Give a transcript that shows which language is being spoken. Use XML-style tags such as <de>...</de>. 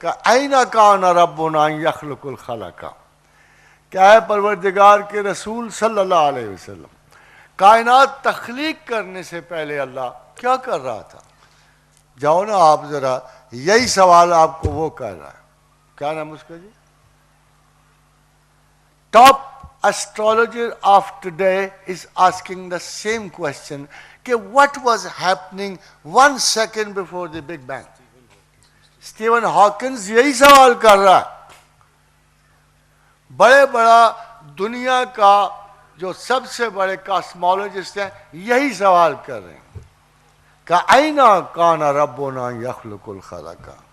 <ur>کہا</ur> <ar>این کان ربنا یخلق الخلق،</ar> <ur>کیا ہے پروردگار کے رسول صلی اللہ علیہ وسلم، کائنات تخلیق کرنے سے پہلے اللہ کیا کر رہا تھا؟ جاؤ نا آپ ذرا، یہی سوال آپ کو وہ کر رہا ہے. کیا نام اس کا جی؟</ur> <en>Top astrologer of today is asking the same question کہ what was happening 1 second before the Big Bang.</en> <ur>Steven Hawkins یہی سوال کر رہا ہے. بڑا دنیا کا جو سب سے بڑے کاسمولوجسٹ ہیں یہی سوال کر رہے ہیں کہ</ur> <ar>این کان ربنا یخلق الخلق.</ar>